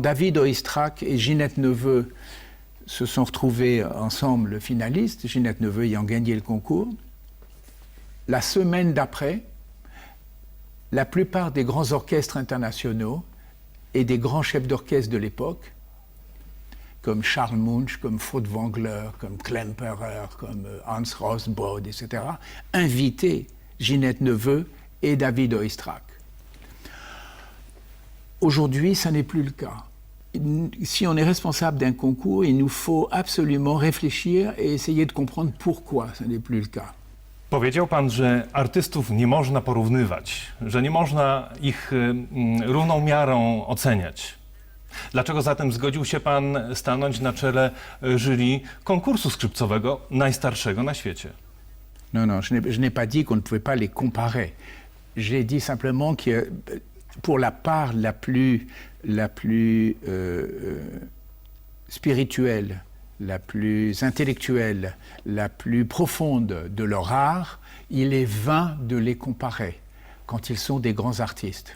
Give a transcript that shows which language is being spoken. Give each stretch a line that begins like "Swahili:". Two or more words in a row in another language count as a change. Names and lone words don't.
French: David Oistrakh et Ginette Neveu se sont retrouvés ensemble finalistes, Ginette Neveu ayant gagné le concours, la semaine d'après, la plupart des grands orchestres internationaux et des grands chefs d'orchestre de l'époque, comme Charles Munch, comme Furtwängler, comme Klemperer, comme Hans Rosbaud, etc., invitaient Ginette Neveu et David Oistrakh. Aujourd'hui, ça n'est plus le cas. Si on est responsable d'un concours, il nous faut absolument réfléchir et essayer de comprendre pourquoi ça n'est plus le cas.
Polish: Powiedział pan, że artystów nie można porównywać, że nie można ich równą miarą oceniać. Dlaczego zatem zgodził się pan stanąć na czele jury konkursu skrzypcowego najstarszego na świecie?
French: Non, non, je n'ai pas dit qu'on ne pouvait pas les comparer. J'ai dit simplement que pour la part la plus spirituelle, la plus intellectuelle, la plus profonde de leur art, il est vain de les comparer quand ils sont des grands artistes.